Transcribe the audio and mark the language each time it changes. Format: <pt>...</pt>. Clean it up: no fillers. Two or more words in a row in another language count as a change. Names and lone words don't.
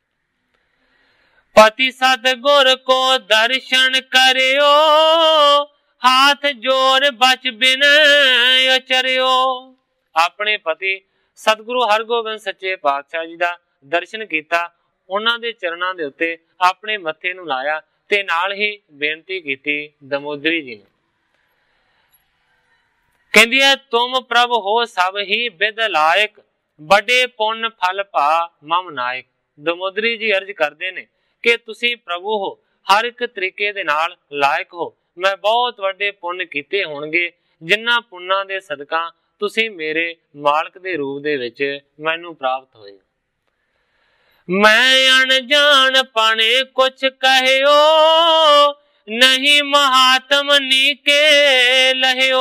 <bra>पति सतगुर को दर्शन करियो हाथ जोर बच बिन चरियो।</bra> <pa>ਅਪਣੇ ਪਤੀ ਸਤਗੁਰੂ ਹਰਗੋਬਿੰਦ ਸੱਚੇ ਪਾਤਸ਼ਾਹ ਜੀ ਦਾ ਦਰਸ਼ਨ ਕੀਤਾ, ਉਨ੍ਹਾਂ ਦੇ ਚਰਣਾਂ ਦੇ ਉੱਤੇ ਅਪਣੇ ਮੱਥੇ ਨੂੰ ਲਾਇਆ ਤੇ ਨਾਲ ਹੀ ਬੇਨਤੀ ਕੀਤੀ ਦਮੋਦਰੀ ਜੀ ਨੇ। ਕਹਿੰਦੀ ਹੈ</pa> <bra>तुम प्रभ हो सब ही बिद लायक बड़े पुण्य फल भा मम नायक।</bra> <pa>ਦਮੋਦਰੀ ਜੀ ਅਰਜ਼ ਕਰਦੇ ਨੇ ਕਿ ਤੁਸੀ ਪ੍ਰਭੂ ਹੋ, ਹਰ ਇਕ ਤਰੀਕੇ ਦੇ ਨਾਲ ਲਾਇਕ ਹੋ। ਮੈਂ ਬਹੁਤ ਵੱਡੇ ਪੁੰਨ ਕੀਤੇ ਹੋਣਗੇ, ਜਿਨ੍ਹਾਂ ਪੁੰਨਾਂ ਦੇ ਸਦਕਾ ਤੁਸੀ ਮੇਰੇ ਮਾਲਕ ਦੇ ਰੂਪ ਦੇ ਵਿਚ ਮੈਨੂ ਪ੍ਰਾਪਤ ਹੋਏ।</pa> <bra>मैं अनजान पाने कुछ कहियो, नहीं महात्म नीके लहियो।</bra>